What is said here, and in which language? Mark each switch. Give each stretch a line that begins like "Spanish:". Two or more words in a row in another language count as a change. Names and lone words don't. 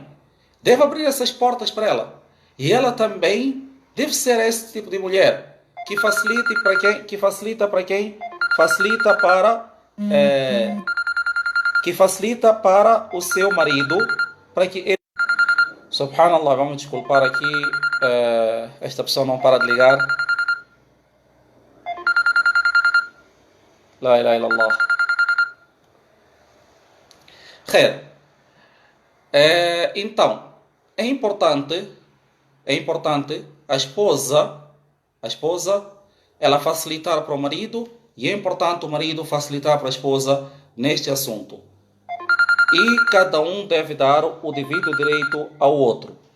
Portuguese: Deve abrir essas portas para ela. E ela também deve ser esse tipo de mulher que facilita para o seu marido, para que ele... Subhanallah, vamos desculpar aqui, esta pessoa não para de ligar.
Arabic: لا إله إلا الله.
Portuguese: Khair. Então, é importante a esposa ela facilitar para o marido, e é importante o marido facilitar para a esposa neste assunto. E cada um deve dar o devido direito ao outro.